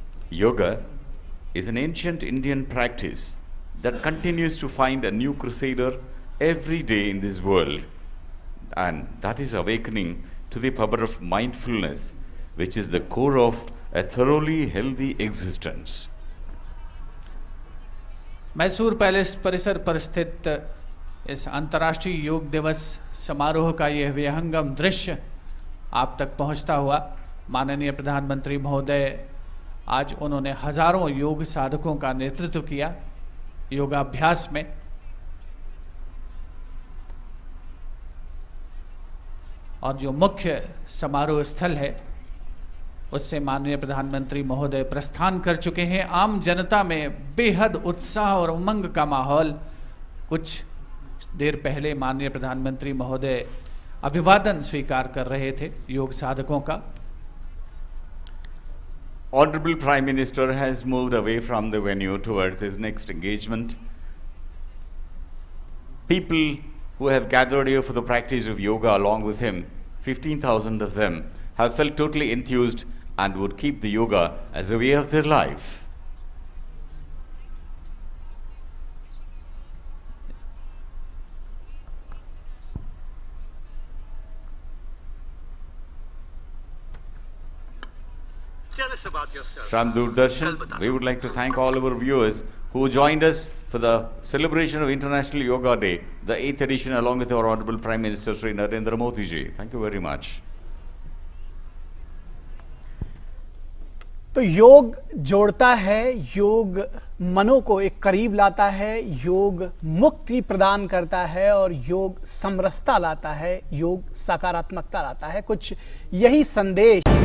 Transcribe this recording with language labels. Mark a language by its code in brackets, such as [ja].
[en] Yoga is an ancient Indian practice that continues to find a new crusader every day in this world, and that is awakening to the power of mindfulness, which is the core of a thoroughly healthy existence. [hi] Mysore palace परिसर पर स्थित इस अंतर्राष्ट्रीय योग दिवस समारोह का यह विहंगम दृश्य आप तक पहुंचता हुआ माननीय प्रधानमंत्री महोदय आज उन्होंने हजारों योग साधकों का नेतृत्व किया योगाभ्यास में। और जो मुख्य समारोह स्थल है उससे माननीय प्रधानमंत्री महोदय प्रस्थान कर चुके हैं। आम जनता में बेहद उत्साह और उमंग का माहौल। कुछ देर पहले माननीय प्रधानमंत्री महोदय अभिवादन स्वीकार कर रहे थे योग साधकों का। [en] Honorable Prime Minister has moved away from the venue towards his next engagement. People who have gathered here for the practice of yoga along with him, 15,000 of them, have felt totally enthused and would keep the yoga as a way of their life. From Doordarshan, we would like to thank all our viewers who joined us for the celebration of International Yoga Day, the 8th edition, along with our Honorable Prime Minister Shri Narendra Modi ji. Thank you very much. [hi] तो योग जोड़ता है, योग मनों को एक करीब लाता है, योग मुक्ति प्रदान करता है और योग समरसता लाता है, योग सकारात्मकता लाता है। कुछ यही संदेश